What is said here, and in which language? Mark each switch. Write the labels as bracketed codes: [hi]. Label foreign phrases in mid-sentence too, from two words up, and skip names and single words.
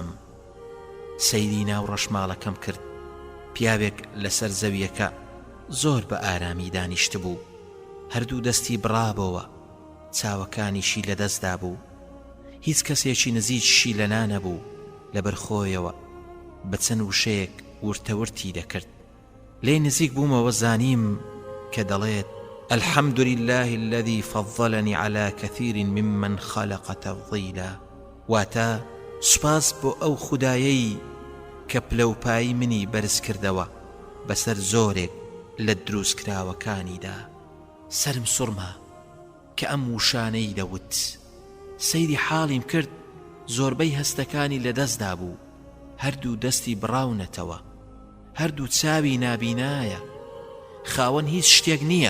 [ckb] سەیری ناو ڕەشماڵەکەم کرد. پیاوێک لەسەر زەویەکە زۆر بە ئارامی دانیشت بوو، هەردوو دەستی بڕابەوە، چاوەکانیشی لەدەستدا بوو. هیچ کەسێکی نزیکشی لەنا نەبوو. لەبەر خۆیەوە بە چەند وشەیەک ورتەورتی دەکرد. لێ نزیک بوومەوە زانیم کە دەڵێت [ar] الحمد لله الذي فضلني على كثير ممن خلق تفضيلا. [ckb] واتا سپاس بۆ ئەو خودایەی کە پلەپایی منی بەرز کردەوە بەسەر زۆرێک لە دروستکراوەکانیدا. سەرم سوڕما کە ئەم وشانەی دەوت. سەیری حاڵیم کرد، زۆربەی هەستەکانی لەدەستدا بوو، هەردوو دەستی بڕاونەتەوە، هەردوو چاوی نابینایە، خاوەن هیچ شتێک نییە.